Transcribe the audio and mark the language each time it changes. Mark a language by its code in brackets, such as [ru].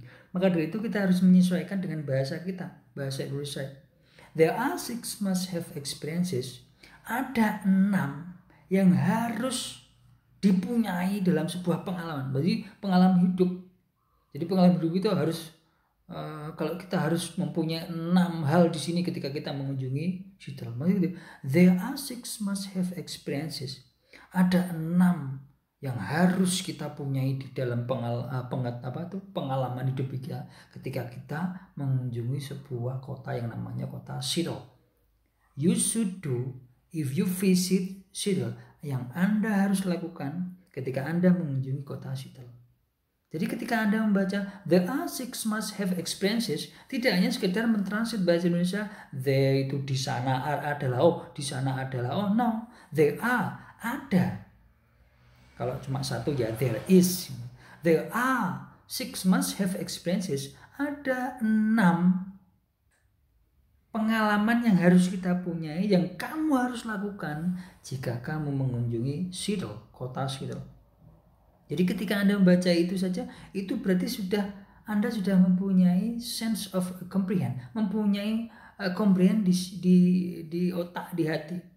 [id] Maka dari itu kita harus menyesuaikan dengan bahasa kita, bahasa Indonesia. [en] There are 6 must have experiences. [id] Ada 6 yang harus dipunyai dalam sebuah pengalaman. Berarti pengalaman hidup. Jadi pengalaman hidup itu harus kalau kita harus mempunyai 6 hal di sini ketika kita mengunjungi Seattle. Maksudnya, [en] there are 6 must have experiences. [id] Ada 6 yang harus kita punyai di dalam pengalaman hidup kita ketika kita mengunjungi sebuah kota yang namanya kota Seattle. [en] You should do if you visit Seattle, [id] yang Anda harus lakukan ketika Anda mengunjungi kota Seattle. Jadi ketika Anda membaca [en] the A6 must have experiences, [id] tidak hanya sekedar mentranslate bahasa Indonesia there itu di sana adalah di sana adalah [en] no, there are [id] ada. Kalau cuma satu ya [en] there is. There are 6 must have experiences. [id] Ada 6 pengalaman yang harus kita punyai, yang kamu harus lakukan jika kamu mengunjungi Seattle, kota Seattle. Jadi ketika Anda membaca itu saja, itu berarti Anda sudah mempunyai [en] sense of comprehend, [id] mempunyai comprehend di otak, di hati.